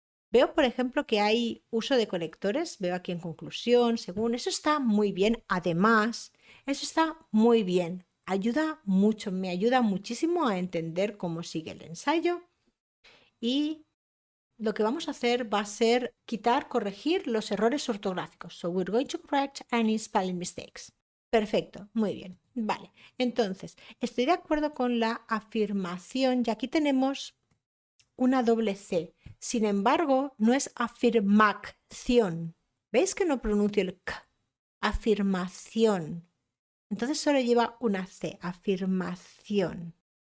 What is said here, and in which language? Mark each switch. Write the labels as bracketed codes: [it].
[es] Veo, por ejemplo, que hay uso de conectores. Veo aquí en conclusión, según. Eso está muy bien. Además, eso está muy bien. Ayuda mucho, me ayuda muchísimo a entender cómo sigue el ensayo y lo que vamos a hacer va a ser corregir los errores ortográficos. [en] So we're going to correct any spelling mistakes. [es] Perfecto, muy bien. Vale, entonces estoy de acuerdo con la afirmación y aquí tenemos una doble C. Sin embargo, no es afirmación. ¿Veis que no pronuncio el K? Afirmación. Entonces solo lleva una C, afirmación.